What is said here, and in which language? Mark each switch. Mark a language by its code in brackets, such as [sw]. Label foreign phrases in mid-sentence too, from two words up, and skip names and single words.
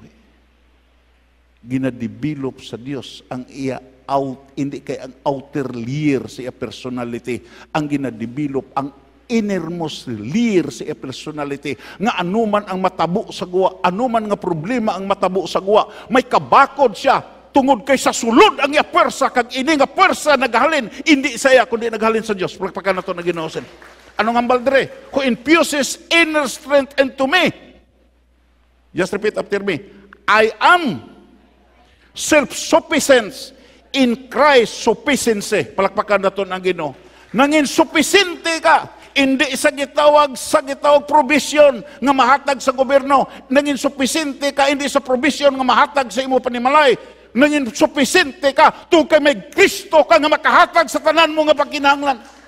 [hil] Ginadevelop sa Dios ang iya hindi kay ang [en] outer layer [hil] sa iya personality, ang ginadevelop ang [en] innermost layer [hil] sa iya personality, nga anuman ang matabo sa guwa, anuman nga problema ang matabo sa guwa, may kabakod siya, tungod kay sa sulod ang iya pwersa, kag ini nga pwersa naghalin, hindi sa iya, kundi naghalin sa Dios. Palakpakan na ito na Ginoo. Anong hambal dire? [en] Who infuses inner strength into me. Just repeat after me. I am self-sufficient in Christ's sufficiency. [hil] Palakpakan na ito ng Ginoo. Nangin sufficiente ka, hindi sa gitawag provision nga mahatag sa gobyerno. Nangin sufficiente ka, hindi sa provision nga mahatag sa imo panimalay. Nangin sufficiente ka, tungkol kay may Kristo ka nga makahatag sa tanan mo nga pagkinahanglan.